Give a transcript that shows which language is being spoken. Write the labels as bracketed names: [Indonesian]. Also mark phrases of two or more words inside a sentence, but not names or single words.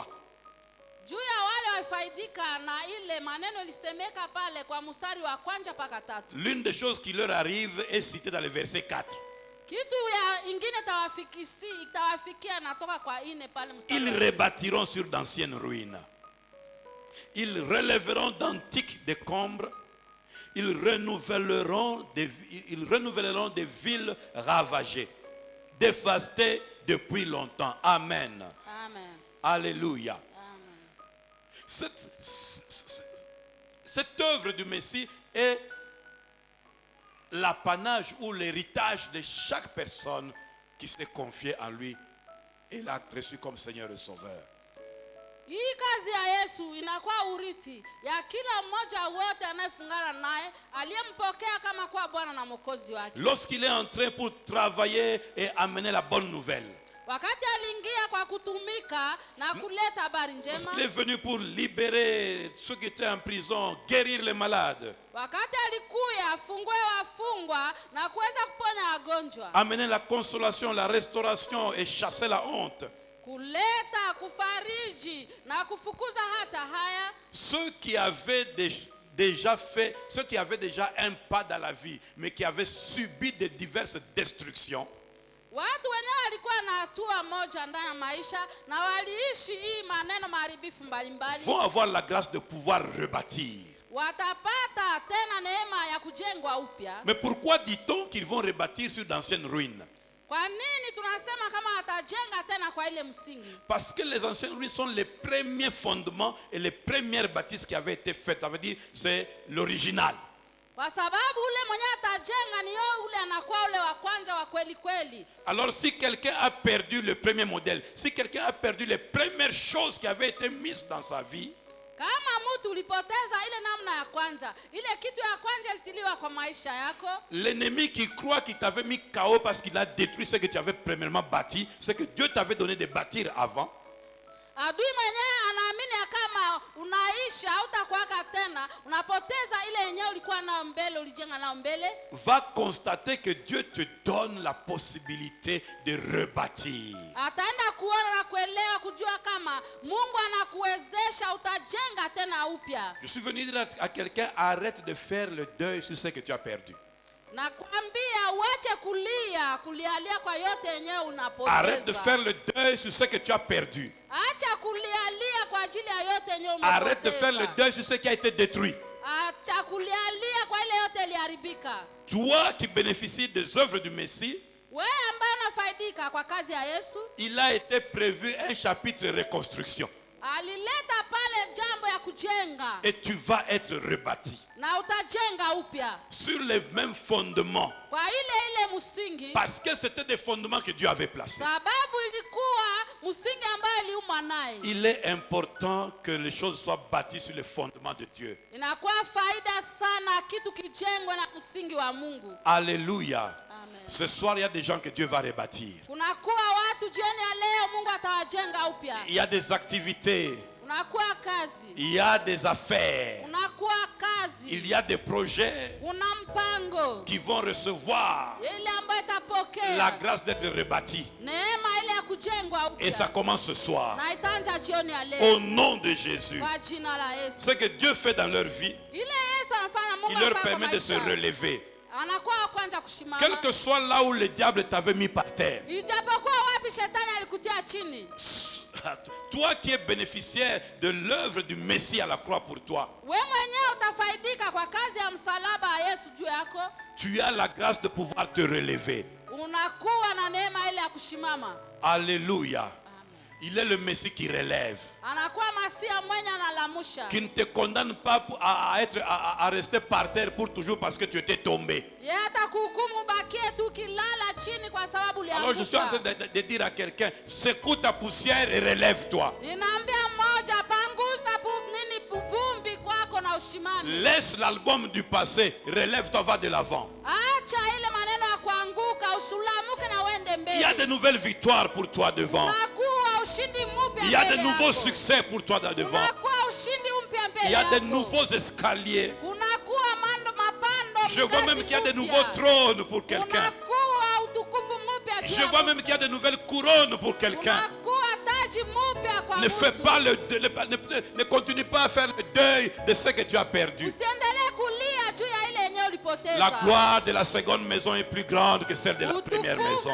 [Swahili] Juu ya wale wafaidika na ile maneno lisemeka pale kwa mstari wa kwanza mpaka 3. [French] L'une des choses qui leur arrive est citée dans le verset 4. [Swahili] Kitu ya ingine itawafikia natoka kwa 4 pale mstari. [French] Ils rebâtiront sur d'anciennes ruines. Ils relèveront d'antiques décombres. Ils renouvelleront des villes ravagées, dévastées depuis longtemps. Amen. Amen. Alléluia. Amen. Cette œuvre du Messie est l'apanage ou l'héritage de chaque personne qui s'est confiée à lui et l'a reçu comme Seigneur et Sauveur. [Swahili] Hii kazi ya Yesu inakuwa urithi ya kila mmoja wote anayefungana naye aliyempokea kama kwa Bwana na Mwokozi wake. [French] Lorsqu'il est entré pour travailler et amener la bonne nouvelle. [Swahili] Wakati aliingia kwa kutumika na kuleta habari njema. [French] Lorsqu'il est venu pour libérer ceux qui étaient en prison, guérir les malades. [Swahili] Wakati alikuya afungue wafungwa na kuweza kuponya wagonjwa. [French] Amener la consolation, la restauration et chasser la honte. [Swahili] Kuleta kufariji na kufukuza hata haya. [French] Ceux qui avaient déjà un pas dans la vie, mais qui avaient subi de diverses destructions. [Swahili] Watu wenyewe walikuwa na hatua moja ndani ya maisha na waliishi hii maneno maharibifu mbalimbali. [French] Vont avoir la grâce de pouvoir rebâtir. [Swahili] Watapata tena neema ya kujengwa upya. [French] Mais pourquoi dit-on qu'ils vont rebâtir sur d'anciennes ruines? [Swahili] Kwa nini tunasema kama watajenga tena kwa ile msingi? [French] Parce que les anciennes ruines sont les premiers fondements et les premières bâtisses qui avaient été faites. Ça veut dire c'est l'original. [Swahili] Kwa sababu ule mwenye atajenga ni yeye ule anakuwa ule wa kwanza wa kweli kweli. [French] Alors si quelqu'un a perdu le premier modèle, si quelqu'un a perdu les premières choses qui avaient été mises dans sa vie, [Swahili] kama mtu ulipoteza ile namna ya kwanza, ile kitu ya kwanza ilitiliwa kwa maisha yako, [French] l'ennemi qui croit qu'il t'avait mis KO parce qu'il a détruit ce que tu avais premièrement bâti, ce que Dieu t'avait donné de bâtir avant, [Swahili] adui mwenyewe anaamini kama unaisha hautakuwaka tena, unapoteza ile yenyewe ulikuwa nayo mbele, ulijenga nayo mbele, [French] va constater que Dieu te donne la possibilité de rebâtir. [Swahili] ataenda kuona na kuelewa kujua kama Mungu anakuwezesha utajenga tena upya. [French] Je suis venu dire à quelqu'un, arrête de faire le deuil sur ce que tu as perdu. [Swahili] Na kuambia uache kulialia kwa yote yenyewe unapoteza. [French] Arrête de faire le deuil sur ce que tu as perdu. [Swahili] Acha kulialia kwa ajili ya yote yenyewe umepoteza. [French] Arrête de faire le deuil sur ce qui a été détruit. [Swahili] Acha kulialia kwa ile yote iliharibika. [French] Toi qui bénéficies des œuvres du Messie, [Swahili] wewe ambaye unafaidika kwa kazi ya Yesu, [French] il a été prévu un chapitre reconstruction. [Swahili] alileta pale jambo ya kujenga. [French] Et tu vas être rebâti [Swahili] Na utajenga upya [French] sur les mêmes fondements. [Swahili] kwa ile msingi. [French] Parce que c'était des fondements que Dieu avait placés. [Swahili] Sababu ilikuwa msingi ambayo aliumba naye. [French] Il est important que les choses soient bâties sur les fondements de Dieu. [Swahili] Inakuwa faida sana kitu kijengwe na msingi wa Mungu. [French] Alléluia. Amen. Ce soir, il y a des gens que Dieu va rebâtir. [Swahili] Kunakuwa watu jioni ya leo Mungu atawajenga upya. [French] Il y a des activités. [Swahili] Unakuwa kazi. [French] Il y a des affaires. [Swahili] Unakuwa kazi. [French] Il y a des projets [Swahili] Una mpango [French] qui vont recevoir [Swahili] ile ambayo itapokea [French] la grâce d'être rebâtis. [Swahili] neema ile ya kujengwa upya. [French] Et ça commence ce soir. [Swahili] Na itaanza jioni ya leo. [French] Au nom de Jésus. [Swahili] Kwa jina la Yesu. [French] Ce que Dieu fait dans leur vie, [Swahili] Ile Yesu anafanya Mungu [French] il leur [Swahili] anafanya [French] permet de se [Swahili] maisha. [French] relever. [Swahili] Anakuwa wa kwanza kusimama. [French] Quel que soit là où le diable t'avait mis par terre. [Swahili] Ijapokuwa wapi shetani alikutia chini. [French] Toi qui es bénéficiaire de l'œuvre du Messie à la croix pour toi, [Swahili] Wewe mwenyewe utafaidika kwa kazi ya msalaba wa Yesu juu yako. [French] tu as la grâce de pouvoir te relever. [Swahili] Unakuwa na neema ile ya kusimama. [French] Alléluia. Amen. Il est le Messie qui relève, [Swahili] anakuwa masia mwenye analamusha, [French] qui ne te condamne pas à rester par terre pour toujours parce que tu étais tombé. [Swahili] yeye hatakuhukumu bakie tu kilala chini kwa sababu [French] Alors je suis en train [Swahili] ulianguka. [French] de dire à quelqu'un, secoue ta poussière et relève-toi. [Swahili] Ninaambia mmoja, panguza nini vumbi kwako na ushimame. [French] Laisse l'album du passé, relève-toi, va de l'avant. [Swahili] Acha ile maneno ya kuanguka, usulamuke na uende [French] Il y a de [Swahili] mbele. [French] nouvelles victoires pour toi devant. [Swahili] Unakuwa ushindi mpya [French] Il y a de [Swahili] mbele [French] nouveaux [Swahili] yako. [French] succès pour toi devant. [Swahili] Unakuwa ushindi mpya mbele [French] Il y a de [Swahili] yako. [French] nouveaux escaliers. [Swahili] Kunakuwa mapando. [French] Je vois même qu'il y a de nouveaux trônes pour quelqu'un. [Swahili] Kunakuwa utukufu mpya juu [French] Je [Swahili] ya [French] vois [Swahili] mtu. [French] même qu'il y a de nouvelles couronnes pour quelqu'un. [Swahili] Kunakuwa taji mpya kwa [French] Ne fais [Swahili] mtu. [French] pas ne continue pas à faire le deuil de ce que tu as perdu. [Swahili] Usiendelee kulia juu ya ile yenyewe ulipoteza. [French] La gloire de la seconde maison est plus grande que celle de la première maison.